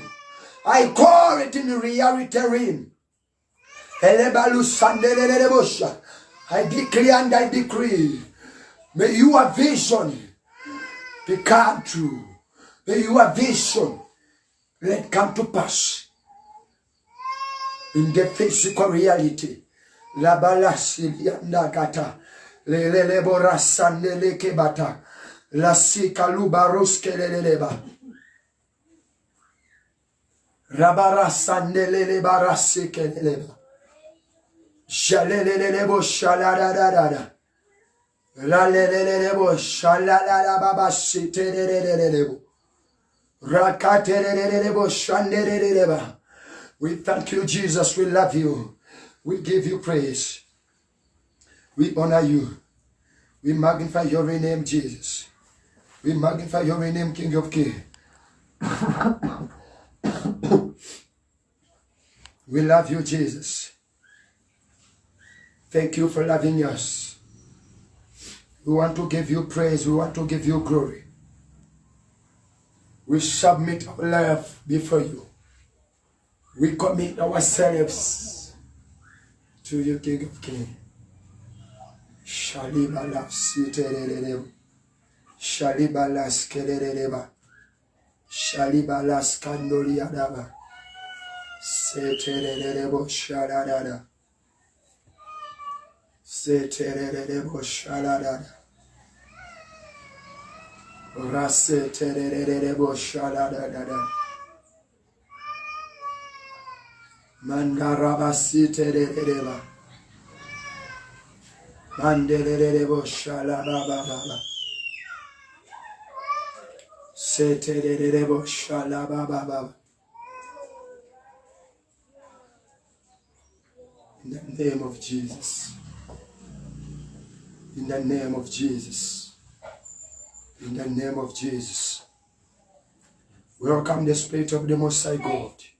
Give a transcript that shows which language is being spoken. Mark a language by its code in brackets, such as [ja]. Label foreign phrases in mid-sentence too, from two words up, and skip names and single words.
[en] I call it in reality realm. I declare and I decree, may your vision become true. May your vision let come to pass in the physical reality. La balasi yandakata lele borasande lekebata la sikalubaroske leleba rabarasande lele barasike leleba shalele bo shaladadada la lele bo shalala baba sitelele bo rakatelele bo shandelele. We thank you, Jesus. We love you. We give you praise. We honor you. We magnify your name, Jesus. We magnify your name, King of Kings. We love you, Jesus. Thank you for loving us. We want to give you praise. We want to give you glory. We submit our life before you. We commit ourselves to you, King of Kings. Shalibala siteleleba, Shalibala skeleleba, Shalibala skandoliadaba, Setelelebo shaladada, Setelelebo shaladada, Rasetelelebo shaladada. Mandarabasiterereba. Mandelelebo shalababa. Setererebo shalababa. In the name of Jesus. In the name of Jesus. In the name of Jesus. Welcome the Spirit of the Most High God.